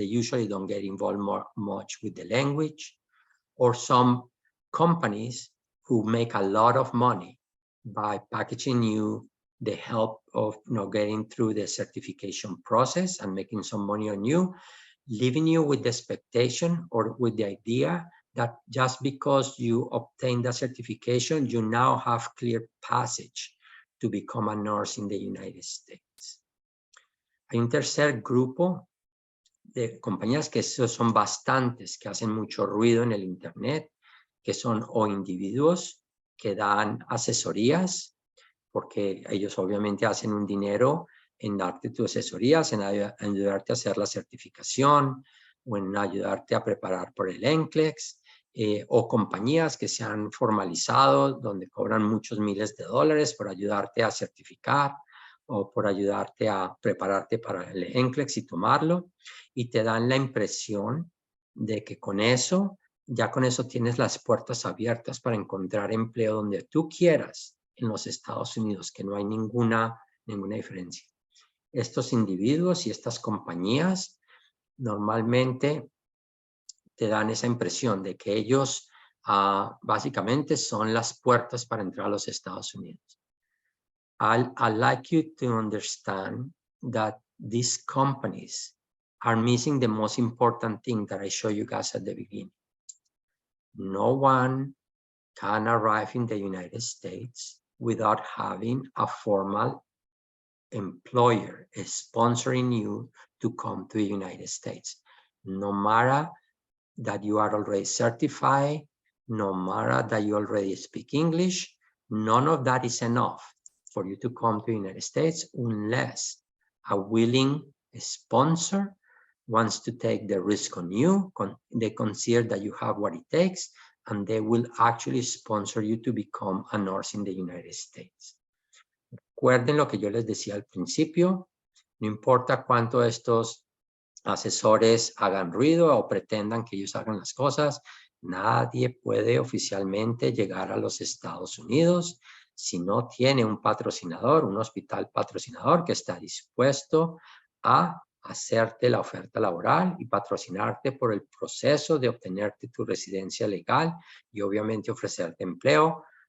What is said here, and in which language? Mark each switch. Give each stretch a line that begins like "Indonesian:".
English: They usually don't get involved much with the language. Or some companies who make a lot of money by packaging you the help of getting through the certification process and making some money on you, leaving you with the expectation or with the idea that just because you obtain the certification, you now have clear passage to become a nurse in the United States.
Spanish: Hay un tercer grupo de compañías que son bastantes, que hacen mucho ruido en el Internet, que son o individuos que dan asesorías, porque ellos obviamente hacen un dinero en darte tus asesorías, en ayudarte a hacer la certificación, o en ayudarte a preparar por el NCLEX, o compañías que se han formalizado, donde cobran muchos miles de dólares por ayudarte a certificar, o por ayudarte a prepararte para el NCLEX y tomarlo, y te dan la impresión de que con eso tienes las puertas abiertas para encontrar empleo donde tú quieras en los Estados Unidos, que no hay ninguna diferencia. Estos individuos y estas compañías normalmente te dan esa impresión de que ellos básicamente son las puertas para entrar a los Estados Unidos.
English: I'd like you to understand that these companies are missing the most important thing that I showed you guys at the beginning. No one can arrive in the United States without having a formal employer sponsoring you to come to the United States. No matter that you are already certified, no matter that you already speak English, none of that is enough for you to come to the United States unless a willing sponsor wants to take the risk on you. They consider that you have what it takes, and they will actually sponsor you to become a nurse in the United States.
Spanish: Recuerden lo que yo les decía al principio, no importa cuánto estos asesores hagan ruido o pretendan que ellos hagan las cosas, nadie puede oficialmente llegar a los Estados Unidos si no tiene un patrocinador, un hospital patrocinador que está dispuesto a hacerte la oferta laboral y patrocinarte por el proceso de obtenerte tu residencia legal y obviamente ofrecerte empleo